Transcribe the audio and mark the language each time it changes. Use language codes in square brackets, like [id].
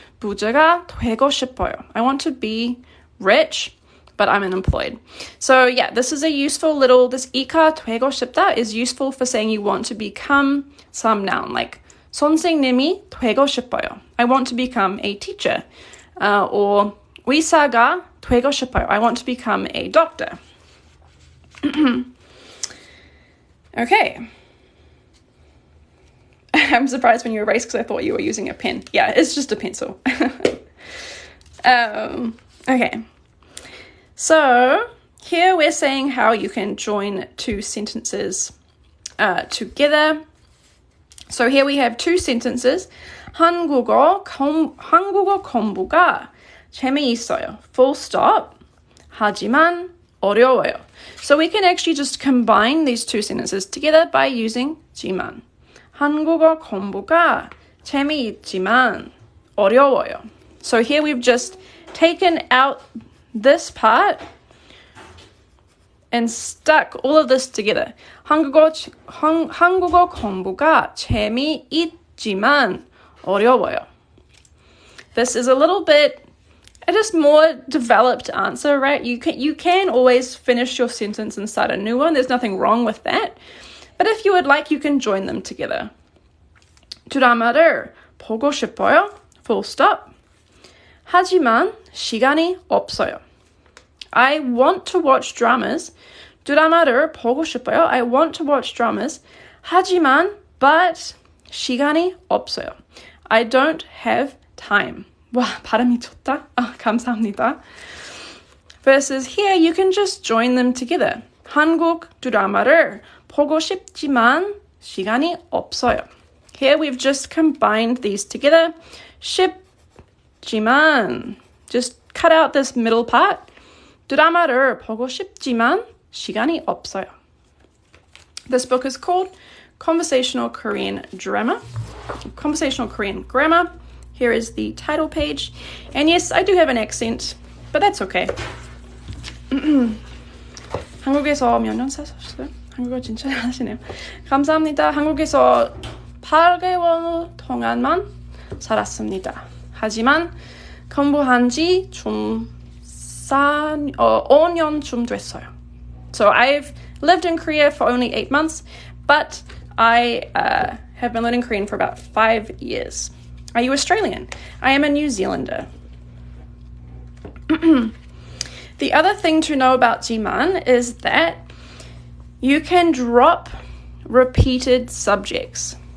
[ko] 부자가 되고 싶어요. [en] I want to be rich, but I'm unemployed. So yeah, this is a useful little, this 이가 되고 싶다 is useful for saying you want to become some noun, like [ko] 선생님이 되고 싶어요. [en] I want to become a teacher. [ko] Or 의사가 되고 싶어요. [en] I want to become a doctor. Okay. I'm surprised when you erased because I thought you were using a pen. Yeah, it's just a pencil. Okay. So here we're saying how you can join two sentences together. So here we have two sentences. [ko] 한국어 공부가 재미있어요. [en] Full stop. [ko] 하지만 어려워요. [en] So we can actually just combine these two sentences together by using 지만. [ko] 한국어 공부가 재미있지만 어려워요. [en] So here we've just taken out this part and stuck all of this together. [ko] 한국어 공부가 재미있지만 어려워요. [en] This is a little bit a just more developed answer, right? You can always finish your sentence and start a new one. There's nothing wrong with that. But if you would like, you can join them together. [ko] 드라마를 보고 싶어요. [en] Full stop. [ko] 하지만 시간이 없어요. [en] I want to watch dramas. [ko] 드라마를 보고 싶어요. [en] I want to watch dramas. [ko] 하지만, but 시간이 없어요. [en] I don't have time. [ko] 와, 발음이 좋다. 감사합니다. [en] Versus here, you can just join them together. [ko] 한국 드라마를 보고 싶지만 시간이 없어요. [en] Here, we've just combined these together. 싶지만, just cut out this middle part. [ko] 드라마를 보고 싶지만 시간이 없어요. [en] This book is called Conversational Korean Grammar. Conversational Korean Grammar. Here is the title page. And yes, I do have an accent, but that's okay. [ko] 한국에서 몇 년 사셨어요? 한국어 진짜 하시네요. 감사합니다. 한국에서 8개월 동안만 살았습니다. 하지만 공부한 지 좀 5년쯤 됐어요. [en] So I've lived in Korea for only 8 months, but I have been learning Korean for about 5 years. Are you Australian? I am a New Zealander. The other thing to know about 지만 is that you can drop repeated subjects.